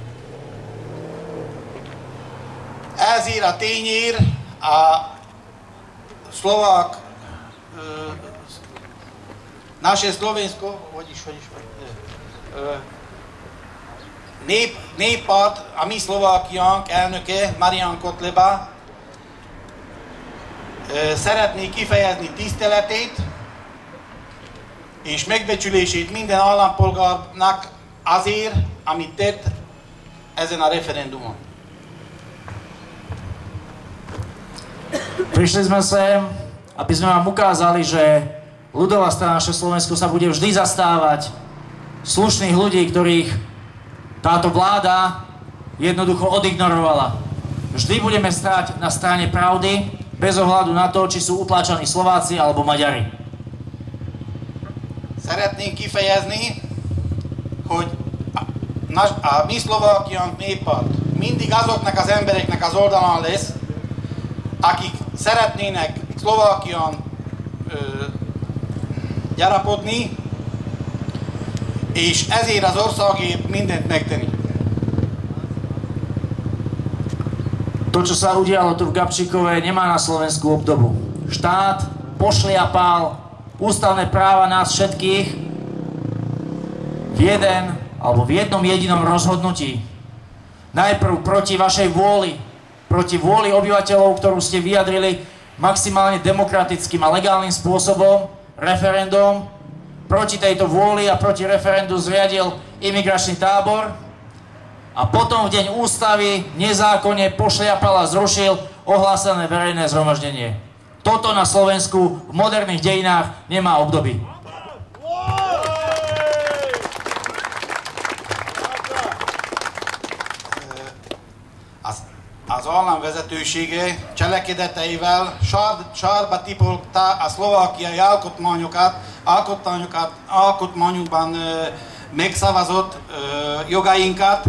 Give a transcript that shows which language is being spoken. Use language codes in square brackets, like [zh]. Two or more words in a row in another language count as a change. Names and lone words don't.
[hu] Ezért a tényért a szlovák Naše Slovensko, néppárt, a mi Szlovákiánk elnöke, Marián Kotleba szeretné kifejezni tiszteletét és megbecsülését minden állampolgárnak azért, amit tett ezen a referendumon. [sk] Prišli sme sem, aby sme vám ukázali, že ľudová strana Naše Slovensko sa bude vždy zastávať slušných ľudí, ktorých táto vláda jednoducho odignorovala. Vždy budeme stáť na strane pravdy, bez ohľadu na to, či sú utláčaní Slováci alebo Maďari. [hu] Szeretnénk kifejezni, hogy a mi Szlovákiánk néppárt mindig azoknak az embereknek az oldalán lesz, akik szeretnének Szlovákián gyarapodni, és ezért az országért mindent megtenni. [sk] To, čo sa udialo tu v Gabčíkove, nemá na Slovensku obdobu. Štát pošliapal ústavné práva nás všetkých v jednom jedinom rozhodnutí. Najprv proti vašej vôli, proti vôli obyvateľov, ktorú ste vyjadrili maximálne demokratickým a legálnym spôsobom, referendum, proti tejto vôli a proti referendu zriadil imigračný tábor a potom v deň ústavy nezákonne pošliapal a zrušil ohlásené verejné zhromaždenie. Toto na Slovensku v moderných dejinách nemá obdoby. [hu] Az államvezetősége cselekedeteivel sárba tipolta a szlovákiai alkotmányunkban megszavazott jogainkat,